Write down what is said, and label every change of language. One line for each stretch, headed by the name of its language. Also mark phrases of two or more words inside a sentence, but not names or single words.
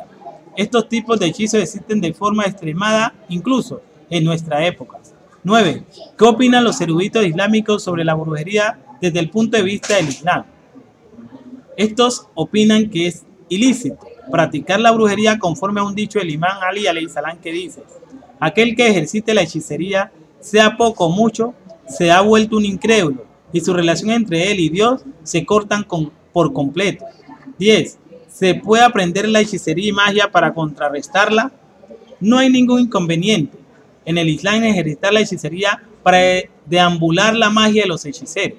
Spanish: Estos tipos de hechizos existen de forma extremada incluso en nuestra época. 9. ¿Qué opinan los eruditos islámicos sobre la brujería desde el punto de vista del Islam? Estos opinan que es ilícito practicar la brujería conforme a un dicho del imán Ali
Arabic: عليه السلام
Spanish: que dice: aquel que ejercite la hechicería, sea poco o mucho, se ha vuelto un incrédulo y su relación entre él y Dios se cortan por completo. 10. ¿Se puede aprender la hechicería y magia para contrarrestarla? No hay ningún inconveniente en el Islam en ejercitar la hechicería para deambular la magia de los hechiceros.